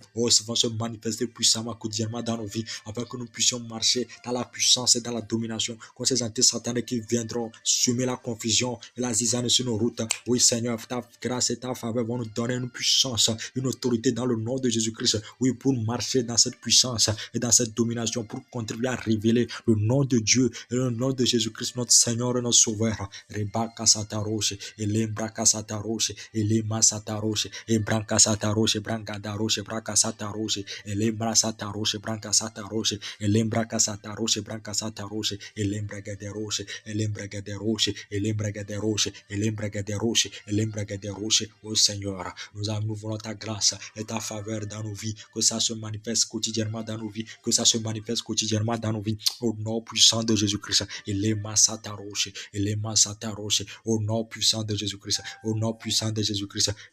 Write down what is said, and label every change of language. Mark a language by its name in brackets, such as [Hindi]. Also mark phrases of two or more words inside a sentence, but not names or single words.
[French] Vont se manifester puissamment, quotidiennement dans nos vies, afin que nous puissions marcher dans la puissance et dans la domination contre ces entités sataniques qui viendront semer la confusion et la zizanie sur nos routes. Oui, Seigneur, ta grâce et ta faveur vont nous donner une puissance, une autorité dans le nom de Jésus-Christ. Oui, pour marcher dans cette puissance et dans cette domination, pour contribuer à révéler le nom de Dieu et le nom de Jésus-Christ, notre Seigneur et notre Sauveur. Rebaka sataroche, et lembraka sataroche, et lema sataroche, et branca sataroche, branca daroche, branca sataroche, et lembra sataroche, branca sataroche, et lembraka sataroche, branca sataroche, et lembraga de roche, et lembraga de roche, et lembraga de roche, et lembraga de roche, et lembraga de roche. Oh Seigneur, nous voulons ta grâce et ta faveur dans nos vies, que ça se manifeste quotidiennement dans nos vies, que ça se manifeste quotidiennement dans nos vies, au nom puissant de Jésus-Christ. Et les massataroches, et les massataroches, au nom puissant de Jésus-Christ, au nom puissant de Jésus-Christ.